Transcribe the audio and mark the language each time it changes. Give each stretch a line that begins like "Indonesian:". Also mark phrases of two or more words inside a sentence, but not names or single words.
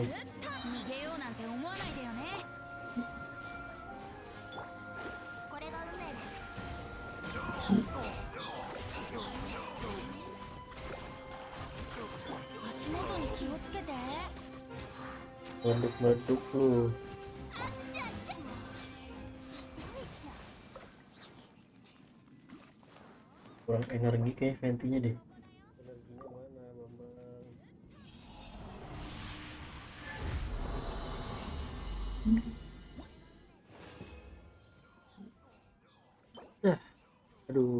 Japanese: 逃げようなんて思わないでよね。これが運命です。足元に気をつけて。
Indonesian: Meledak-meledak lu. Kurang energi kayak ventinya deh. Energinya mana, Bambang? Aduh.